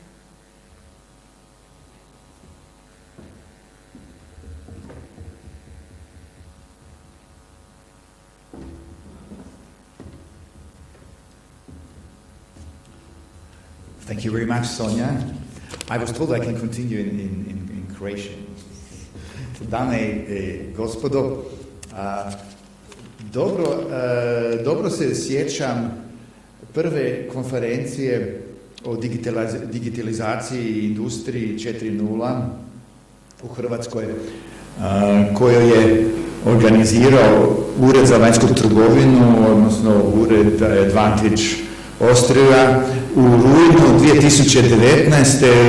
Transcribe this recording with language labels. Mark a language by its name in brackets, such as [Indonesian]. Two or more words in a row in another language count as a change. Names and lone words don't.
[English] Thank you very much, Sonja. I was told I can continue in Croatian. [Croatian] Dame i gospodo, dobro se sjećam prve konferencije o digitalizaciji i industriji 4.0 u Hrvatskoj, koju je organizirao Ured za vanjsku trgovinu, odnosno Ured Advantage AUSTRIA u rujnu 2019.